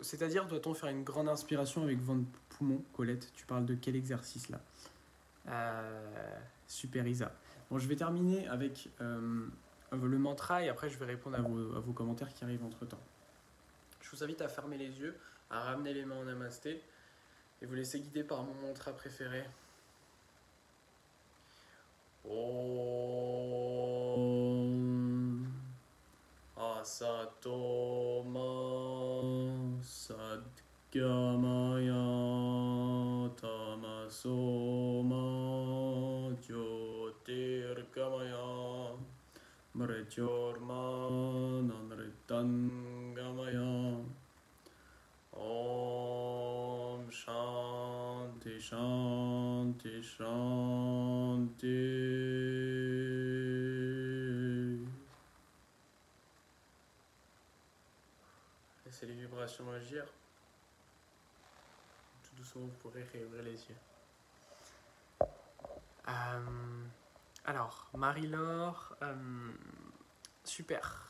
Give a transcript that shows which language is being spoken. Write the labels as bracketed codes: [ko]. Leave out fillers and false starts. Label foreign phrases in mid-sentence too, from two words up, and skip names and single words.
[fr] C'est-à-dire, doit-on faire une grande inspiration avec vent de poumon? Colette, tu parles de quel exercice là? Super Isa. Bon, je vais terminer avec le mantra et après je vais répondre à vos commentaires qui arrivent entre temps. Je vous invite à fermer les yeux, à ramener les mains en namasté et vous laisser guider par mon mantra préféré. [sa] ॐ असतो मा सद्गमय तमसो मा ज्योतिर्गमय मृत्योर्मा अमृतंगमय. ॐ शान्तिः शान्तिः शान्तिः. [fr] Laissez les vibrations agir. Tout doucement, vous pourrez réouvrir les yeux. Alors, Marie-Laure, super.